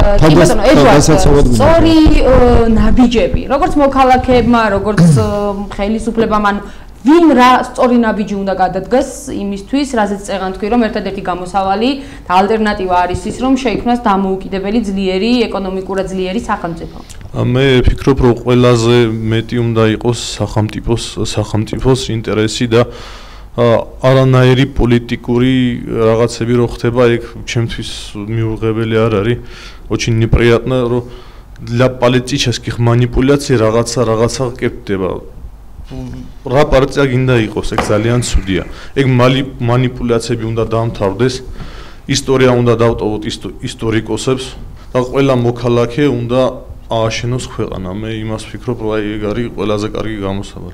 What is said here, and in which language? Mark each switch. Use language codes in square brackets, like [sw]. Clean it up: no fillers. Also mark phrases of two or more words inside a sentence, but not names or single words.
[ka] სწორი ნაბიჯები, როგორც მოქალაქეებმა, როგორც ხელისუფლებამ, ანუ ვინ რა სწორი ნაბიჯი უნდა გადადგეს იმისთვის, რაზეც წეღან თქვი, რომ ერთადერთი გამოსავალი და ალტერნატივა არის ის, რომ შეიქმნას დამოუკიდებელი ძლიერი, ეკონომიკურად ძლიერი სახელმწიფო. მე ვფიქრობ, რომ ყველაზე მეტი უნდა იყოს სახელმწიფოს ინტერესი და არანაირი პოლიტიკური რაღაცები რო ხდება, ეგ ჩემთვის მიუღებელი არ არის. [ru] Очень неприятно, რომ для политических манипуляций [ka] რაღაცა კეთდება. რა პარტია გინდა იყოს, ეგ ძალიან ცუდია. ეგ манипуляციები უნდა დაამთავრდეს. ისტორია უნდა დავტოვოთ ისტორიკოსებს და ყველა მოქალაქე უნდა ააშენოს ქვეყანა. მე იმას ვფიქრობ, რომ აი ეგ არის ყველაზე კარგი გამოსავალი.